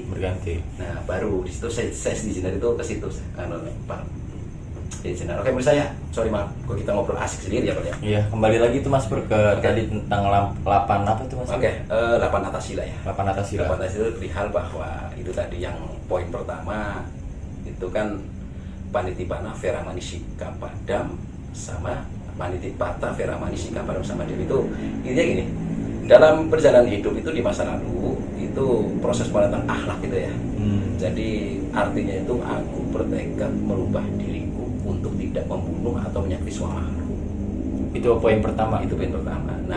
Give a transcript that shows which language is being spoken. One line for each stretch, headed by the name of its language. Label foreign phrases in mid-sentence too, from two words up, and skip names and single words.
Indonesian: Nah baru di situ saya izinkan itu ke situ Pak izinkan. Oke menurut saya sorry maaf kok kita ngobrol asik sendiri ya Pak ya. Iya, kembali lagi tuh Mas Pur ke tadi tentang 8 apa tuh Mas? Oke, 8 Atasila ya. 8 Atasila. 8 Atasila perihal bahwa itu tadi yang poin pertama itu kan
Pali: Panitipana Vera Manisika Padam
Indonesian: sama
Pali: Panitipata Vera Manisika Padam
Indonesian: sama dia itu intinya gini. Dalam perjalanan hidup itu di masa lalu itu proses penanaman akhlak gitu ya. Jadi artinya itu aku bertekad merubah diriku untuk tidak membunuh atau menyakiti semua makhluk. Itu poin pertama. Itu poin pertama. Nah,